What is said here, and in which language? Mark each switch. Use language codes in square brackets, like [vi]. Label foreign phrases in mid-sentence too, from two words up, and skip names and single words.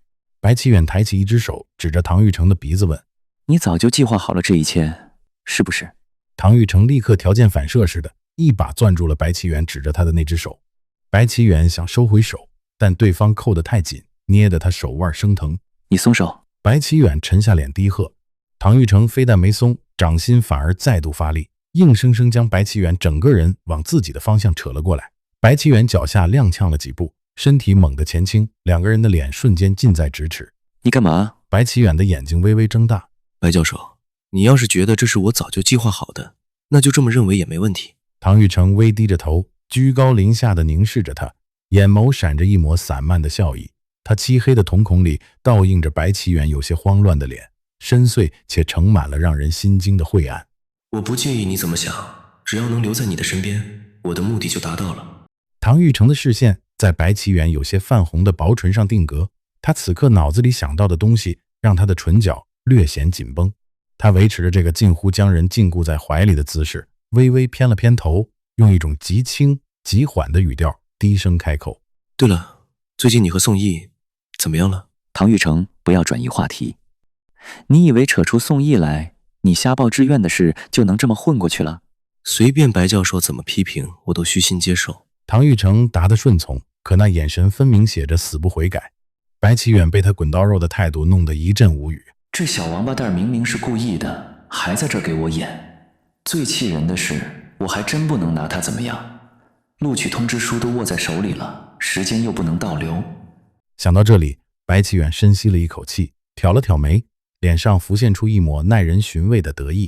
[zh] 白啟遠抬起一只手指着唐玉成的鼻子問。你早就計劃好了這一切，是不是？唐玉成立刻條件反射似的一把攥住了白啟遠指着他的那只手。白啟遠想收回手，但对方扣得太緊，捏得他手腕生疼。你鬆手。白啟遠沉下臉低喝。唐玉成非但沒鬆，掌心反而再度發力，硬生生將白啟遠整個人往自己的方向扯了過来。白啟遠腳下踉蹌了幾步，身體猛地前傾，兩個人的臉瞬間近在咫尺。你幹嘛？白啟遠的眼睛微微睜大。白教授，你要是覺得這是我早就計劃好的，那就這麼認為也沒問題。唐玉成微低着頭，居高臨下地凝視着他，眼眸閃着一抹散漫的笑意。他漆黑的瞳孔裡倒映着白啟遠有些慌亂的臉，深邃且盛滿了讓人心驚的晦暗。我不介意你怎麼想，只要能留在你的身邊，我的目的就達到了。唐玉成的視線在白啟遠有些泛紅的薄唇上定格，他此刻腦子裡想到的東西讓他的唇角略顯緊繃。他維持着這個近乎將人禁錮在懷裡的姿勢，微微偏了偏頭，用一種極輕極緩的語調低聲開口。對了，最近你和宋毅怎麼樣了？唐玉成，不要轉移話題。你以為扯出宋毅來，你瞎報志願的事就能這麼混過去了？隨便白教授怎麼批評，我都虛心接受。唐玉成答得順從，可那眼神分明寫着死不悔改。白啟遠被他滾刀肉的態度弄得一陣無語。這小王八蛋明明是故意的，還在這兒給我演。最氣人的是，我還真不能拿他怎麼樣。錄取通知書都握在手裡了，時間又不能倒流。想到這裡，白啟遠深吸了一口氣，挑了挑眉，臉上浮現出一抹耐人尋味的得意。